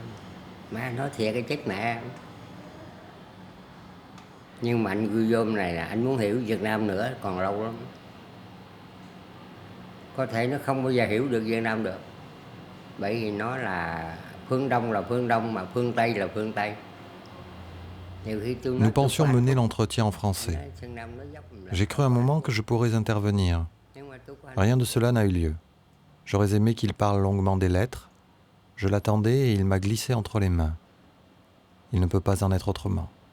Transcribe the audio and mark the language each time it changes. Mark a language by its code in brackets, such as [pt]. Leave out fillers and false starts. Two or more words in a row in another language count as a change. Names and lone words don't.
[vi] Má nói thiệt cái chết mẹ. Nhưng mà anh Guillaume này là anh muốn hiểu Việt Nam nữa còn lâu lắm. Có thể nó không bao giờ hiểu được Việt Nam được. Bởi vì nó là phương Đông là phương Đông mà phương Tây là phương Tây. [fr] Nous pensions mener l'entretien en français. J'ai cru un moment que je pourrais intervenir. Rien de cela n'a eu lieu. J'aurais aimé qu'il parle longuement des lettres. Je l'attendais et il m'a glissé entre les mains. Il ne peut pas en être autrement.